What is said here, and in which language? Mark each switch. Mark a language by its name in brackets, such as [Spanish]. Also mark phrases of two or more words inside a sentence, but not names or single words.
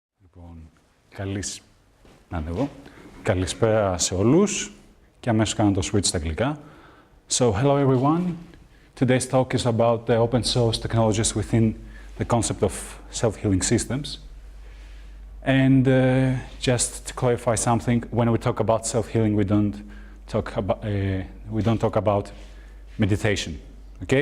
[Greek] Λοιπόν, καλησπέρα σε όλους και αμέσως κάνω το switch στα αγγλικά. [English] So, hello everyone. Today's talk is about the open source technologies within the concept of self-healing systems. And just to clarify something, when we talk about self-healing, we don't talk about meditation, okay?